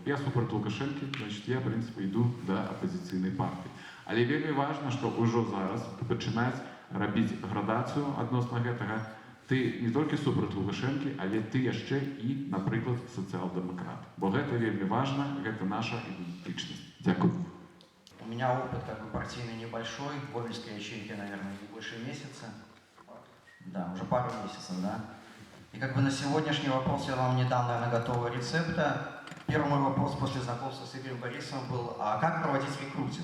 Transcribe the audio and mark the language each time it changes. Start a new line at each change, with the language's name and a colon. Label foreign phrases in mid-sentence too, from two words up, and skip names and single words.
Belarusian: Я супраць Лукашэнкі, значит, я, в прынцыпе, іду да апазіцыйнай партыі. Але вельмі важна, што ўжо зараз пачынаць рабіць градацыю адносна гэтага. Ты не толькі супраць Лукашэнкі, але ты яшчэ і, напрыклад, сацыял-дэмакрат. Бо гэта вельмі важна, гэта наша ідэнтычнасць. Дзякую.
Russian: У меня опыт как бы партийный небольшой, в Гомельской ячейке, наверное, не больше месяца. Да, уже пару месяцев, да. И как бы на сегодняшний вопрос я вам не дам, наверное, готового рецепта. Первый мой вопрос после знакомства с Игорем Борисовым был, а как проводить рекрутинг?